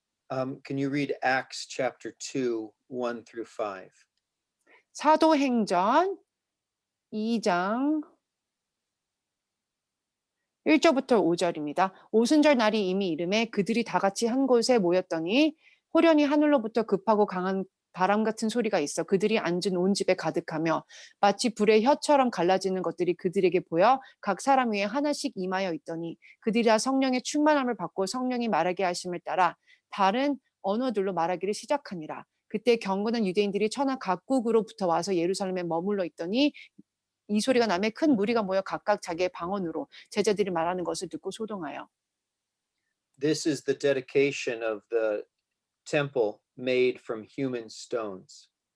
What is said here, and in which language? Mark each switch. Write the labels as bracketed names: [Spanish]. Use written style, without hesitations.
[English] Can you read Acts chapter 2, 1 through 5? [Korean] 사도행전 2장 1절부터 5절입니다. 오순절 날이 이미 이름에 그들이 다 같이 한 곳에 모였더니 호련히 하늘로부터 급하고 강한 바람 같은 소리가 있어 그들이 앉은 온 집에 가득하며 마치 불의 혀처럼 갈라지는 것들이 그들에게 보여 각 사람 위에 하나씩 임하여 있더니 그들이 다 성령의 충만함을 받고 성령이 말하게 하심을 따라 다른 언어들로 말하기를 시작하니라. 그때 경건한 유대인들이 천하 각국으로부터 와서 예루살렘에 머물러 있더니 이 소리가 나매 큰 무리가 모여 각각 자기의 방언으로 제자들이 말하는 것을 듣고 소동하여. [English] This is the dedication of the temple made from human stones.